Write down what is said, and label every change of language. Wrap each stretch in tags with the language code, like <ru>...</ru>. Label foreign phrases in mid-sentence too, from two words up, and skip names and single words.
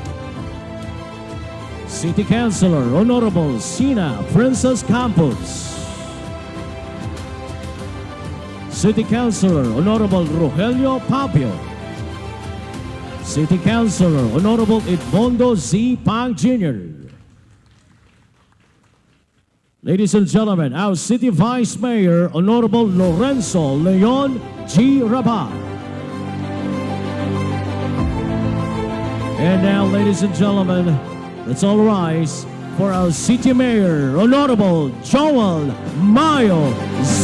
<en>City Councilor, Honorable Sina Princess Campos. City Councilor, Honorable Rogelio Papio. City Councilor, Honorable Edmondo Z. Pang Jr. Ladies and gentlemen, our City Vice Mayor, Honorable Lorenzo Leon G. Rabat. And now, ladies and gentlemen, let's all rise for our City Mayor, Honorable Joel Mayo Z.</en>